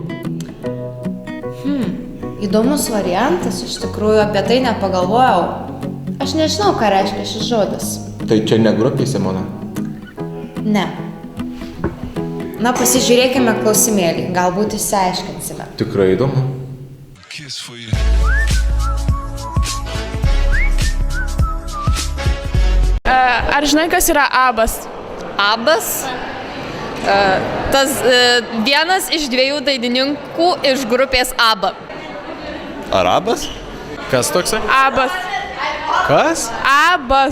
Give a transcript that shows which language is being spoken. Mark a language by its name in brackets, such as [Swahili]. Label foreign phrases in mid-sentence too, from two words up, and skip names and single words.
[Lithuanian] Įdomus variantas, iš tikrųjų apie tai nepagalvojau. Aš nežinau, ką reiškia šis žodis. Tai čia ne grupė, Simona? Ne. Na, pasižiūrėkime klausimėlį, galbūt išsiaiškinsime. Tikrai įdomu. [English] Kiss for you. [Lithuanian] Ar žinai, kas yra abas? Abas? Tas vienas iš 2 dainininkų iš grupės ABBA. Arabas? Kas toksai? Abas. Kas? Abas.